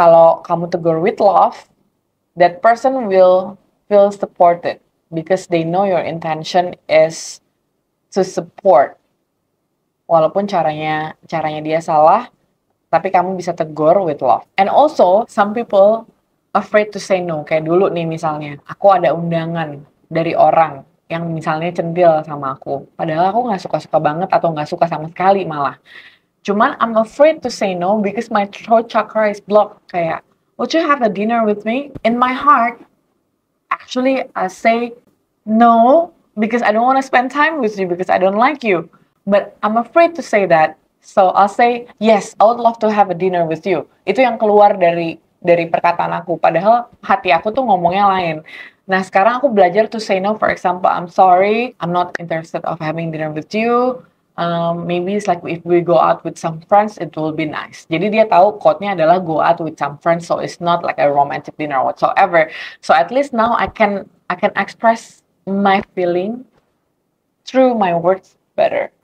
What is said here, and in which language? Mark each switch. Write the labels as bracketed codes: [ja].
[id] Kalau kamu tegur [en] with love, that person will feel supported because they know your intention is to support. [id] Walaupun caranya dia salah, tapi kamu bisa tegur [en] with love. And also, some people afraid to say no. [id] Kayak dulu nih misalnya, aku ada undangan dari orang yang misalnya centil sama aku. Padahal aku nggak suka-suka banget atau nggak suka sama sekali malah. Cuman [en] I'm afraid to say no because my throat chakra is blocked. [id] Kayak, [en] would you have a dinner with me? In my heart, actually I say no because I don't want to spend time with you because I don't like you. But I'm afraid to say that. So I'll say, yes, I would love to have a dinner with you. [id] Itu yang keluar dari perkataan aku. Padahal hati aku tuh ngomongnya lain. Nah, sekarang aku belajar [en] to say no. For example, I'm sorry, I'm not interested of having dinner with you. Maybe it's like if we go out with some friends, it will be nice. [id] Jadi dia tahu quote-nya adalah [en] go out with some friends, so it's not like a romantic dinner whatsoever. So at least now I can express my feeling through my words better.